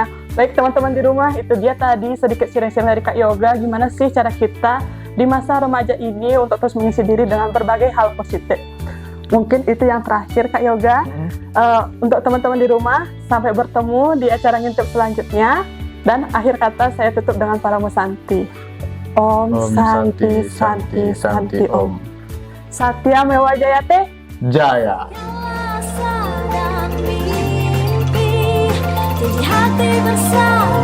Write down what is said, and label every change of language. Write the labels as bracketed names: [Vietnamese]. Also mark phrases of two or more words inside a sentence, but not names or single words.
[Indonesian] Baik teman-teman di rumah, itu dia tadi sedikit sharing-sharing dari Kak Yoga. Gimana sih cara kita di masa remaja ini untuk terus mengisi diri dengan berbagai hal positif. Mungkin itu yang terakhir Kak Yoga. Untuk teman-teman di rumah, sampai bertemu di acara ngintip selanjutnya. Dan akhir kata saya tutup dengan Paramo Santi. [Sanskrit] Om Santi Santi Santi Om. Satya Mewa Jayate. Jaya. [Indonesian] Jadi hati bersama